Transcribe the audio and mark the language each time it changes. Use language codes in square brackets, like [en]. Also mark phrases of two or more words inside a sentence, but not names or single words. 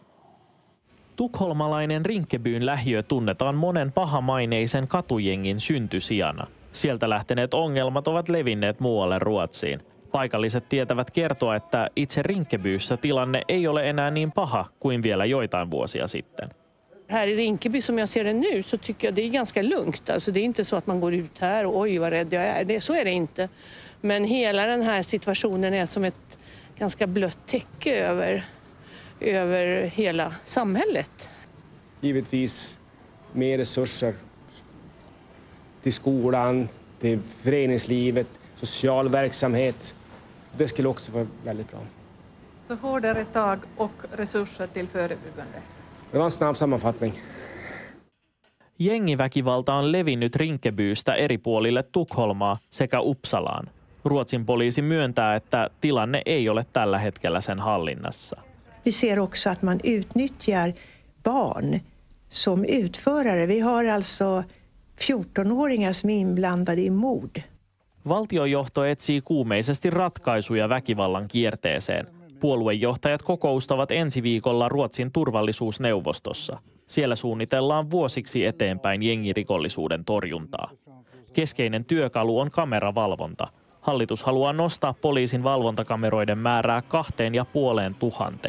[fi] Tukholmalainen Rinkebyn lähiö tunnetaan monen pahamaineisen katujengin syntysijana. Sieltä lähteneet ongelmat ovat levinneet muualle Ruotsiin. Paikalliset tietävät kertoa, että itse Rinkebyssä tilanne ei ole enää niin paha kuin vielä joitain vuosia sitten. [sv] Här i Rinkeby som jag ser det nu så tycker jag det är ganska lugnt. Alltså det är inte så att man går ut här och oj vad rädd jag är. Så är det inte. Men hela den här situationen är som ett ganska blött täcke över hela samhället. Givetvis mer resurser till skolan, till föreningslivet, social verksamhet. Det skulle också vara väldigt bra. Så hårdare tag och resurser till förebyggande. Det var en snabb sammanfattning. [fi] Jengiväkivalta on levinnyt Rinkebystä eri puolille Tukholmaa sekä Uppsalaan. Ruotsin poliisi myöntää, että tilanne ei ole tällä hetkellä sen hallinnassa. [sv] Vi ser också att man utnyttjar barn som utförare. Vi har alltså 14-åringar som är inblandade i mord. [fi] Valtiojohto etsii kuumeisesti ratkaisuja väkivallan kierteeseen. Puoluejohtajat kokoustavat ensi viikolla Ruotsin turvallisuusneuvostossa. Siellä suunnitellaan vuosiksi eteenpäin jengirikollisuuden torjuntaa. Keskeinen työkalu on kameravalvonta. Hallitus haluaa nostaa poliisin valvontakameroiden määrää 2500.